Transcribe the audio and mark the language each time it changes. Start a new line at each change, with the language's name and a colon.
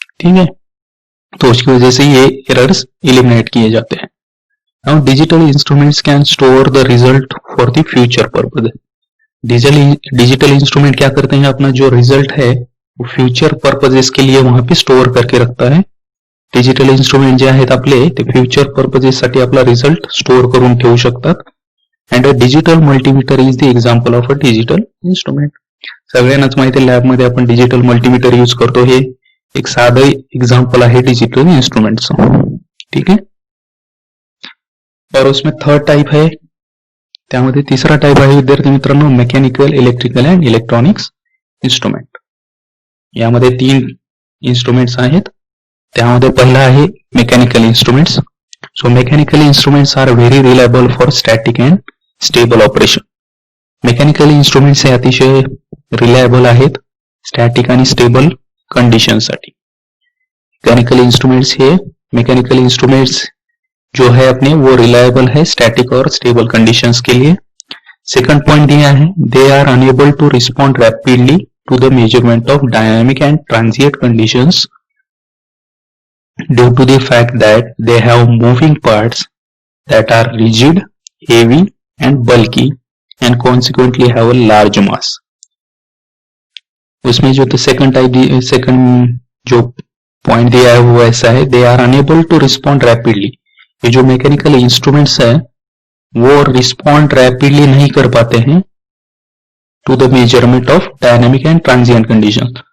Hindi: ठीक है, तो उसकी वजह से ये एरर्स इलिमिनेट किए जाते हैं.
English: Now digital instruments can store the result for the future purpose.
Hindi: Digital instrument क्या करते हैं, अपना जो रिजल्ट है वो फ्यूचर पर्पजेस के लिए वहां पे स्टोर करके रखता है.
Marathi: डिजिटल इंस्ट्रूमेंट जे आहेत आपले ते फ्युचर पर्पजेससाठी आपला रिझल्ट स्टोर करून ठेवू शकतात.
English: And a digital multimeter is the example of a digital instrument.
Marathi: सगळ्यांनाच माहिती आहे लॅबमध्ये आपण डिजिटल मल्टीमीटर यूज करतो, हे एक साधं एक्झाम्पल आहे डिजिटल इंस्ट्रूमेंटचं.
Hindi: ठीक है, और उसमें थर्ड टाइप है,
Marathi: त्यामध्ये तिसरा टाइप आहे विद्यार्थी मित्रांनो mechanical, electrical and electronics instrument. यामध्ये 3 इंस्ट्रूमेंट्स आहेत. त्यामध्ये पहिला आहे mechanical instruments.
English: So mechanical instruments are very reliable for static and stable operation.
Marathi: Mechanical instruments हे अतिशय रिलायबल आहेत स्टॅटिक आणि स्टेबल कंडिशनसाठी.
Hindi: मेकॅनिकल इंस्ट्रूमेंट्स जो है अपने वो रिलायबल है स्टैटिक और स्टेबल कंडीशंस के लिए. सेकंड पॉइंट दिया है
English: They are unable to respond rapidly to the measurement of dynamic and transient conditions due to the fact that they have moving parts that are rigid, heavy and bulky and consequently have a large mass.
Hindi: उसमें जो second जो point दिया है वो ऐसा है,
English: They are unable to respond rapidly.
Hindi: ये जो मैकेनिकल इंस्ट्रूमेंट्स है वो रिस्पॉन्ड रैपिडली नहीं कर पाते हैं
English: To the measurement of dynamic and transient condition.